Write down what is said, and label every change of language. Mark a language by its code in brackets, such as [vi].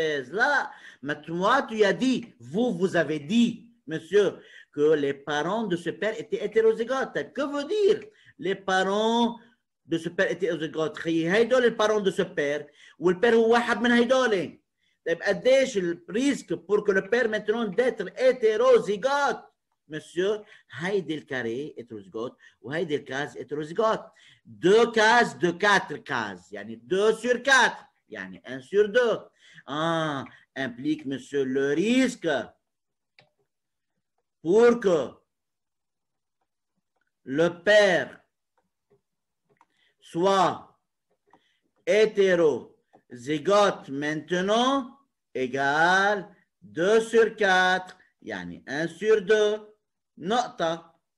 [fr] Là, mais toi, tu as dit, vous avez dit, monsieur, que les parents de ce père étaient hétérozygotes. Que veut dire les parents de ce père étaient hétérozygotes? [ar] هيدول [fr] les parents de ce père, [ar] والpère هو واحد من هيدول. طيب قديش الريسك [fr] pour que le père maintenant d'être hétérozygote? [ar] Monsieur, هيدي الكاري hétérozygote وهيدي الكاز hétérozygote. [fr] 2 cases de 4 cases. [ar] يعني [fr] 2 sur 4. [ar] يعني [fr] 1 sur 2. Implique, monsieur, le risque pour que le père soit hétérozygote maintenant égale 2 sur 4. [ar] يعني [fr] 1 sur 2 [ar] نقطة.